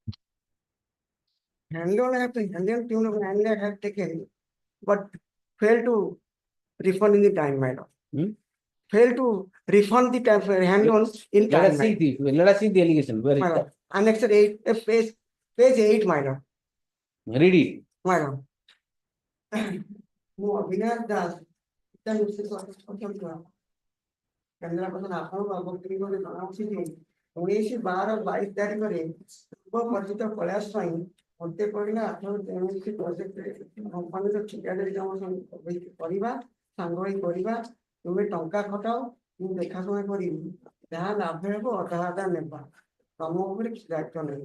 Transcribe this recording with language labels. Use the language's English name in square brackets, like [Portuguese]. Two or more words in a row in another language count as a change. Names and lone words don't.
[English] Hand loan I have taken, hand loan I have taken, but failed to refund in the time, my lord. Failed to refund the time for hand loans in time. Let us see the allegation. Where is that? Annexed 8, page 8, my lord. Read it. My lord. Abhinav Das, [Odia] କେନ୍ଦ୍ରାପଡ଼ା ଆପଣଙ୍କ ଅବଗତି କରି ଜଣାଉଛି ଯେ 19/12/22 ତାରିଖରେ ପୂର୍ବ ପରିଚିତ କୈଳାସ ସ୍ୱାଇଁ ମୋତେ କହିଲା କୌଣସି ପ୍ରୋଜେକ୍ଟରେ କମ୍ପାନୀର ଠିକାଦାରୀ କାମ କରିବା ସାଙ୍ଗ ହୋଇ କରିବା, ତୁମେ ଟଙ୍କା ଖଟାଅ, ମୁଁ ଦେଖାଶୁଣା କରିବି, ଯାହା ଲାଭ ହେବ ଅଧା ଅଧା ନେବା, ତମ ଉପରେ ଦାୟିତ୍ୱ ନେବି।